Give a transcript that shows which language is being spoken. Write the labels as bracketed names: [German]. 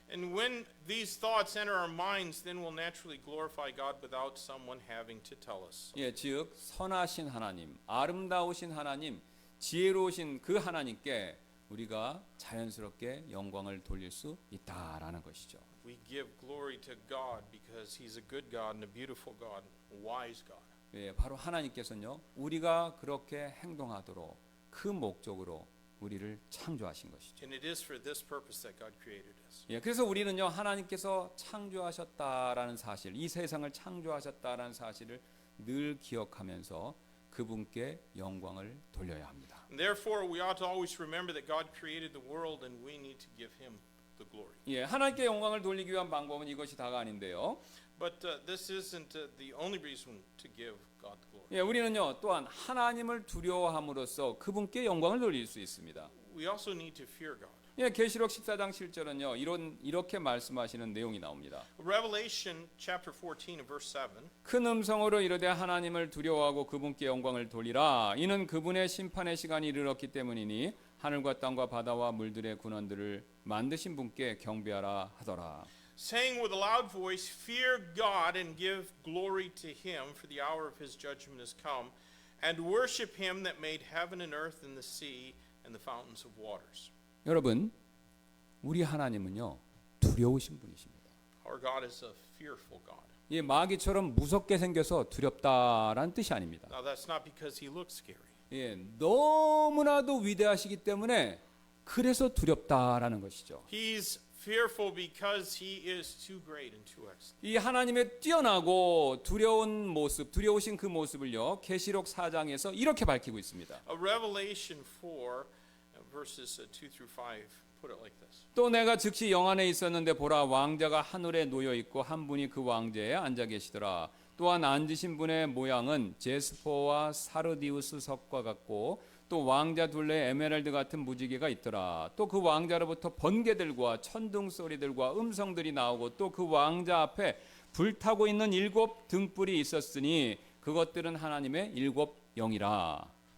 [English] And when these thoughts enter our minds, then we'll naturally glorify God without someone having to tell us. [Korean] 예, 즉 선하신 하나님, 아름다우신 하나님, 지혜로우신 그 하나님께 우리가 자연스럽게 영광을 돌릴 수 있다라는 것이죠. [English] We give glory to God because He's a good God and a beautiful God, a wise God. [Korean] 예, 바로 하나님께서는요. 우리가 그렇게 행동하도록 그 목적으로 우리를 창조하신 것이죠. [English] And it is for this purpose that God created us. [Korean] 예, 그래서 우리는요. 하나님께서 창조하셨다라는 사실, 이 세상을 창조하셨다라는 사실을 늘 기억하면서 그분께 영광을 돌려야 합니다. [English] And therefore, we ought to always remember that God created the world and we need to give Him the glory. [Korean] 예, 하나님께 영광을 돌리기 위한 방법은 이것이 다가 아닌데요. [English] But this isn't the only reason to give God glory. [Korean] 예, 우리는요. 또한 하나님을 두려워함으로써 그분께 영광을 돌릴 수 있습니다. [English] We also need to fear God. [Korean] 예, 계시록 14장 7절은요. 이렇게 말씀하시는 내용이 나옵니다. [English] Revelation chapter 14 and verse 7. [Korean] 큰 음성으로 이르되 하나님을 두려워하고 그분께 영광을 돌리라. 이는 그분의 심판의 시간이 이르렀기 때문이니 하늘과 땅과 바다와 물들의 군원들을 만드신 분께 경배하라 하더라. [English] Saying with a loud voice, fear God and give glory to Him, for the hour of His judgment has come, and worship Him that made heaven and earth and the sea and the fountains of waters. [Korean] 여러분, 우리 하나님은요. 두려우신 분이십니다. [English] Our God is a fearful God. [Korean] 이 마귀처럼 무섭게 생겨서 두렵다라는 뜻이 아닙니다. [English] Now that's not because He looks scary. [Korean] 예, 너무나도 위대하시기 때문에 그래서 두렵다라는 것이죠. [English] He's fearful because he is too great and too excellent. [Korean] 이 하나님의 뛰어나고 두려운 모습, 두려우신 그 모습을요, 계시록 4장에서 이렇게 밝히고 있습니다. [English] Revelation 4, verses 2 through 5, put it like this. [Korean] 또 내가 즉시 영안에 있었는데 보라, 왕자가 하늘에 놓여 있고 한 분이 그 왕좌에 앉아 계시더라. 또한 앉으신 분의 모양은 제스포와 사르디우스 석과 같고 또 왕자 둘레에 에메랄드 같은 무지개가 있더라. 또 그 왕자로부터 번개들과 천둥 소리들과 음성들이 나오고 또 그 왕자 앞에 불타고 있는 7 등불이 있었으니 그것들은 하나님의 7 영이라.